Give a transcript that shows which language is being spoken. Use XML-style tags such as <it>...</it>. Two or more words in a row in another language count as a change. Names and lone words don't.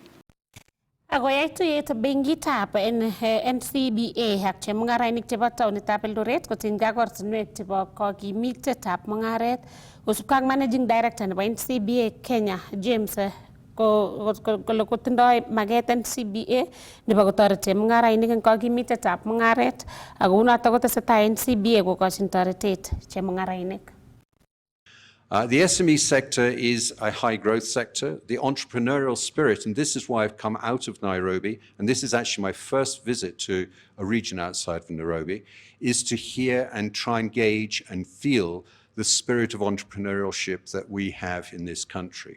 <kln>Akoyai tuyet benkitab NCBA ak chemung'arainik chebo taonitab Eldoret kotinygei ak ortinwek chebo kokimitetab mung'aret kosubkei ak</kln> <en>Managing Director</en> <kln>nebo NCBA Kenya James kole kotindoi maket NCBA nebo kotoret chemung'arainik eng kokimitetab mung'aret ako unoto kotesetai NCBA kokochin toretet chemung'arainik.</kln> <en>The SME sector is a high growth sector. The entrepreneurial spirit, and this is why I've come out of Nairobi, and this is actually my first visit to a region outside of Nairobi, is to hear and try and gauge and feel the spirit of entrepreneurship that we have in this country.</en>